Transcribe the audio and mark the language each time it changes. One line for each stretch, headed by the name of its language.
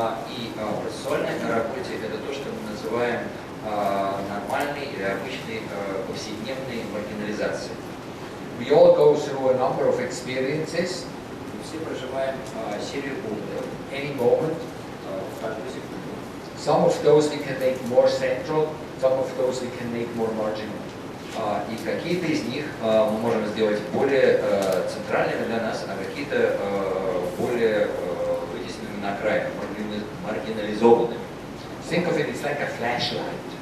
Russian: И в процессуальной работе это то, что мы называем нормальной или обычной повседневной маргинализацией.
English: We all go through a number of experiences,
Russian: Мы все проживаем серию опытов,
English: any moment.
Russian: в каждую секунду.
English: Some of those we can make more central, some of those we can make more marginal.
Russian: И какие-то из них мы можем сделать более центральными для нас, а какие-то более вытесненными на окраину, маргинализованными.
English: Think of it, it's like a flashlight.